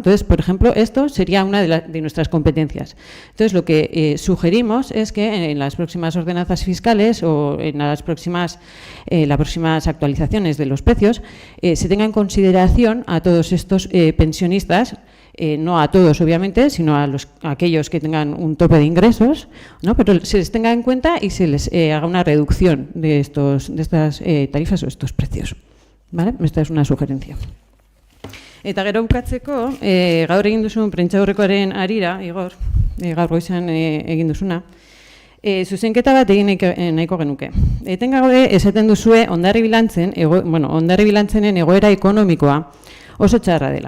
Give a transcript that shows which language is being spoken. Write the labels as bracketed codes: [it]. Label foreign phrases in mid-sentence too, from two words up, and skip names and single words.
[es] Entonces, por ejemplo, esto sería una de nuestras competencias. Entonces, lo que sugerimos es que en las próximas ordenanzas fiscales o en las próximas actualizaciones de los precios se tenga en consideración a todos estos pensionistas, no a todos, obviamente, sino a aquellos que tengan un tope de ingresos, ¿no?, pero se les tenga en cuenta y se les haga una reducción de estas tarifas o estos precios. ¿Vale? Esta es una sugerencia. [eu] Eta gero bukatzeko, gaur egin duzun prentsaurrekoaren harira, Igor, gaur goizan egin duzuna, zuzenketa bat egin nahiko genuke. Etengabe esaten duzue Hondarribilantzenen egoera ekonomikoa oso txarra dela.